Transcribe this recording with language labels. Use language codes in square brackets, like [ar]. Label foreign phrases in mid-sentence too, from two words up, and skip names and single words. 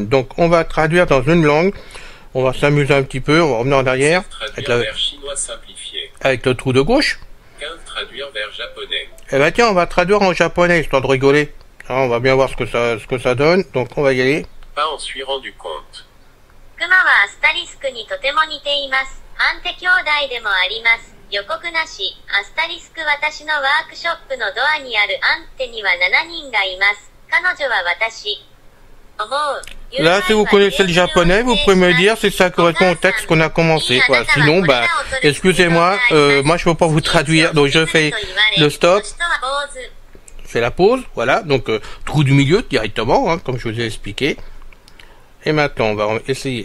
[fr] Donc on va traduire dans une langue, on va s'amuser un petit peu, on va revenir en arrière, Traduire vers chinois simplifié. avec le trou de gauche. 15 traduire vers japonais. Eh ben tiens, on va traduire en japonais, histoire de rigoler. Alors, on va bien voir ce que ça donne, donc on va y aller. Pas en suis rendu compte. [ja] クマはアスタリスクにとても似ています。アンテ兄弟でもあります。予告なし。アスタリスク私のワークショップのドアにあるアンテには7人がいます。彼女は私。思う。 [fr] Là, si vous connaissez le japonais, vous pouvez me dire si ça correspond au texte qu'on a commencé. Voilà. Sinon, bah, excusez-moi, moi je peux pas vous traduire, donc je fais le stop, je fais la pause, voilà, donc trou du milieu directement, hein, comme je vous ai expliqué. Et maintenant, on va essayer.